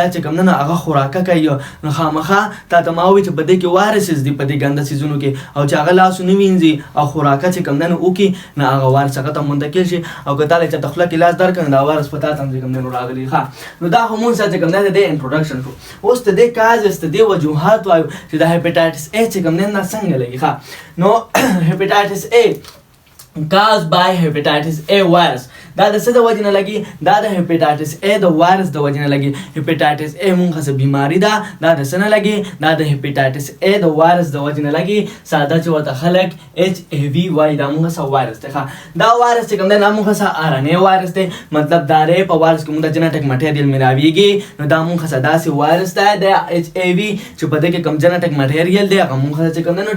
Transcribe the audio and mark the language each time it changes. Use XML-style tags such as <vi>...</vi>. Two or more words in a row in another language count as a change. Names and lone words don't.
<ps>چې کوم دی نو هغه خوراکه کوي نو خامخا تا ته ما ووي چې په دې کې وایرسز دي په دې ګنده څیزونو کې او چې هغه لاسونه وینځي او خوراکه چې کوم دی نو وکړي نو هغه وایرس هغه ته منتقل شي او که تا له چېرته خوله کې لاس درکړي نو دا وایرس په تا ته هم چې کوم دی نو راغلی ښه نو دا خو مونږ سره چې کوم دی د دې انټروډکشن شو اوس د دې کازز د دې وجوهات وایو چې د هیپاټایټس ا چې کوم دی نه څنګه لګي ښه نو هیپاټایټس ا</ps> <en>caused by hepatitis A virus</en> <ps>دا د څه د وجه نه لګي دا د هیپاټایټس ا د وایرس د وجه نه لګي هیپاټایټس ا مونږه څه بیماری ده دا د څه نه لګي دا د هیپاټایټس ا د وایرس د وجه نه لګي ساده چې ورته خلک اچ ای وی وای دا مونږه څه وایرس ده دا وایرس چې کوم دی دا مونږه څه</ps> <en>RNA virus</en> <ps>دی مطلب دا ری په وایرس کې مونږ د</ps> <en>genetic material</en> <ps>ملاویږي نو دا مونږه څه داسې وایرس ده د اچ ای وی چې په دې کې کوم</ps> <en>genetic material</en> <ps>دی هغه مونږه چې کوم دی نو ډي</ps>